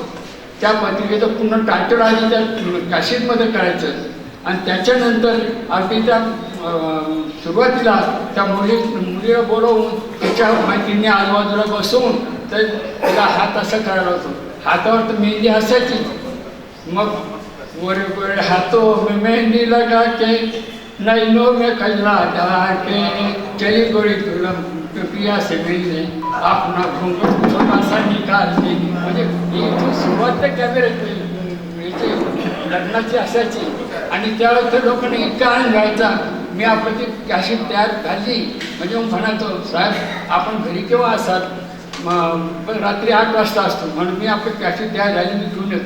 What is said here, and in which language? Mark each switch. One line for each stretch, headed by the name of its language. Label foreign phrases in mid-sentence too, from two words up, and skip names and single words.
Marathi: त्या पत्रिकेचं पूर्ण टायटल आधी त्या कॅसेटमध्ये करायचं आणि त्याच्यानंतर अगदी त्या सुरुवातीला त्या मुलीला बोलवून त्याच्या मैत्रिणी आजूबाजूला बसवून तर त्याला हात असा करायला होतो. हातावर तर मेहंदी असायची.
Hindi: मग गोरे गोरे हाथों में मेहंदी लगा के नैनों में कजरा डाल के चली गोरी दुल्हन पिया से मिलने अपना घूंघट छोटा सा निकाल के.
Marathi: म्हणजे इथून सुरुवात तर कॅमेऱ्याची लग्नाची असायची आणि त्यावेळेस तर लोकांनी इतका आनंद घ्यायचा. मी आपली ती कॅसेट तयार झाली म्हणजे मग म्हणायचो साहेब आपण घरी केव्हा असाल. पण रात्री 8 वाजता असतो म्हणून मी आपली कॅसेट तयार झाली मी घेऊन येतो.